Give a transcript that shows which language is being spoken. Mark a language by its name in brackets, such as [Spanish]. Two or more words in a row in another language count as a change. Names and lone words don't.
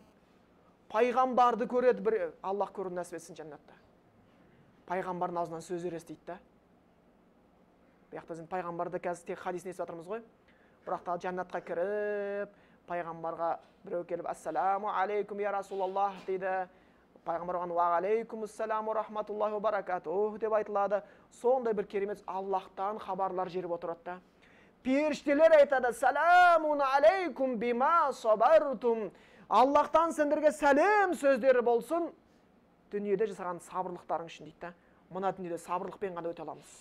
[Kazakh] Пайғамбарды көреді, бір Аллах көруін нәсіп етсін жәннатта. Пайғамбардың аузынан сөздер естиді да. Бұяқта пайғамбарды қазір тек хадисін естіп жатырмыз ғой. Бірақ та жәннатқа кіріп, пайғамбарға біреу келіп, [Arabic] السلام عليكم يا رسول الله [Kazakh] дейді. Пайғамбар оған [Arabic] وعليكم السلام رحمة الله وبركاته [Kazakh] деп айтылады. Сондай бір керемет Аллахтан хабарлар жеріп отырады да. Періштелер айтады, [Arabic] سلام عليكم بما صبرتم. [Kazakh] Аллахтан сендерге сәлем сөздері болсын. Дүниеде жасаған сабырлықтарың үшін дейді. Мына дүниеде сабырлықпен ғана өте аламыз.